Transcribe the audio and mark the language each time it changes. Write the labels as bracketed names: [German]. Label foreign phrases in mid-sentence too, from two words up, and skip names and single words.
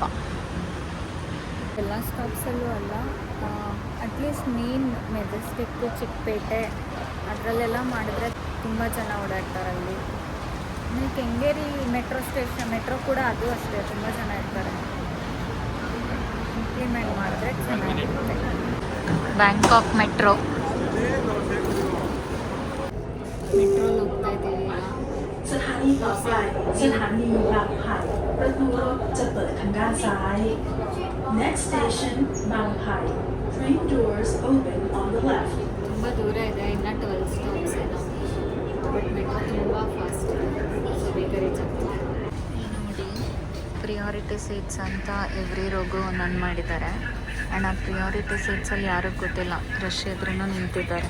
[Kannada] ಎಲ್ಲ ಸ್ಟಾಪ್ಸಲ್ಲೂ ಅಲ್ಲ, [English] at least main [Kannada] ಮೆಜೆಸ್ಟಿಕ್ಕು, ಚಿಕ್ಕಪೇಟೆ ಅದರಲ್ಲೆಲ್ಲ ಮಾಡಿದ್ರೆ ತುಂಬ ಜನ ಓಡಾಡ್ತಾರೆ ಅಲ್ಲಿ. ಆಮೇಲೆ ಕೆಂಗೇರಿ ಮೆಟ್ರೋ ಕೂಡ ಅದು ಅಷ್ಟೇ, ತುಂಬ ಜನ ಇರ್ತಾರೆ. ಇಂಪ್ಲಿಮೆಂಟ್ ಮಾಡಿದ್ರೆ ಚೆನ್ನಾಗಿರುತ್ತೆ. ಬ್ಯಾಂಕಾಕ್ ಮೆಟ್ರೋ ಹೋಗ್ತಾ ಇದ್ದೀವಿ. [Thai] สถานีต่อไปสถานีบางไผ่ประตูรถจะเปิดทางด้านซ้าย [English] Next station บางไผ่ Train doors open on the left. [Kannada] ತುಂಬ ದೂರ ಇದೆ, ಇನ್ನು 12 ಸ್ಟಾಪ್ಸ್ ಏನೋ. [English] but metro [Kannada] ತುಂಬ ಫಾಸ್ಟ್ ಇದೆ, ಸೊ ಬೇಗ ರೀಚ್ ಆಗ್ತದೆ. ನೋಡಿ [English] priority seats [Kannada] ಅಂತ [English] every row [Kannada] ಒಂದೊಂದು ಮಾಡಿದ್ದಾರೆ. ಆ್ಯಂಡ್ ಆ [English] priority seats [Kannada] ಯಾರಿಗೂ ಗೊತ್ತಿಲ್ಲ, ರಶ್ ಎದ್ರೂ ನಿಂತಿದ್ದಾರೆ.